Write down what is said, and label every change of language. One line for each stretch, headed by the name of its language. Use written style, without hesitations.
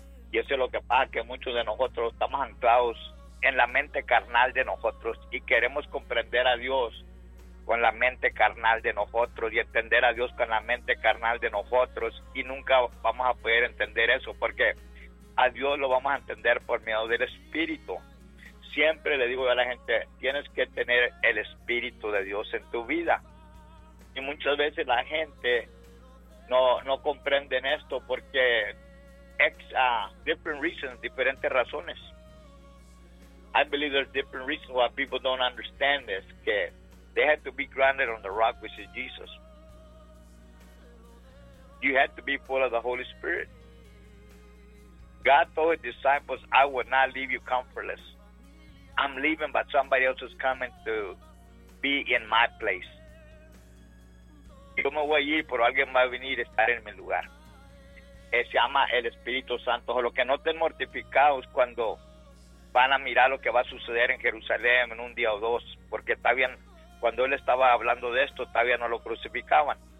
Spanish: Y eso es lo que pasa, que muchos de nosotros estamos anclados en la mente carnal de nosotros, y queremos comprender a Dios con la mente carnal de nosotros y entender a Dios con la mente carnal de nosotros, y nunca vamos a poder entender eso, porque a Dios lo vamos a entender por medio del Espíritu. Siempre le digo a la gente, tienes que tener el Espíritu de Dios en tu vida. Y muchas veces la gente no comprenden esto porque
English: different reasons,
Spanish: diferentes razones.
English: I believe there's different reasons why people don't understand this, que they have to be grounded on the rock, which is Jesus. You have to be full of the Holy Spirit. God told his disciples, I will not leave you comfortless. I'm leaving, but somebody else is coming to be in my place.
Spanish: Yo me voy a ir, pero alguien va a venir a estar en mi lugar. Se llama el Espíritu Santo. Lo que no estén mortificados cuando van a mirar lo que va a suceder en Jerusalén en un día o dos, porque está bien, cuando él estaba hablando de esto, todavía no lo crucificaban.